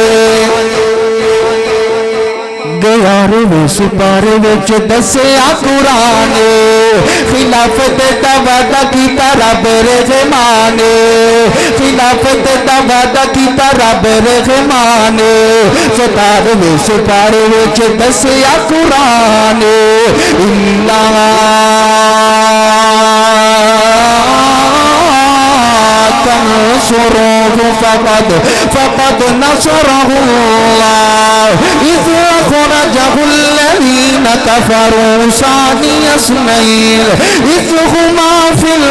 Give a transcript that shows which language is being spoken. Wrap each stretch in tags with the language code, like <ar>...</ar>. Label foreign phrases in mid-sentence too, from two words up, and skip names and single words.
<pa>گیارہویں سپارے وچ دسیا قرآن خلافت دا وعدہ کیتا رب رحمان خلافت دا وعدہ کیتا رب رحمان 17ویں سپارے وچ دسیا قرآن</pa> <ar>تنصروه فقد نصره الله إذ أخرجه الذين كفروا ثاني اثنين إذ هما في</ar>